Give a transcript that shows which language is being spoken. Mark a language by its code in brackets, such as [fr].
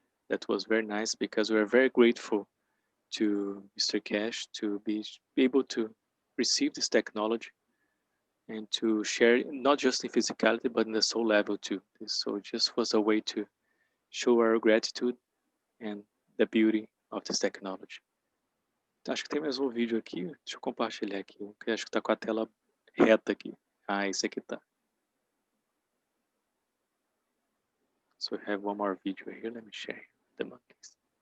[en] That was very nice because we are very grateful to Mr. Keshe to be able to receive this technology and to share not just in physicality but in the soul level too. So it just was a way to show our gratitude and the beauty of this technology. [pt] Acho que tem mais um vídeo aqui, deixa eu compartilhar aqui, que acho que está com a tela reta aqui. Ah, esse aqui tá. [en] So we have one more video here, let me share the monkeys.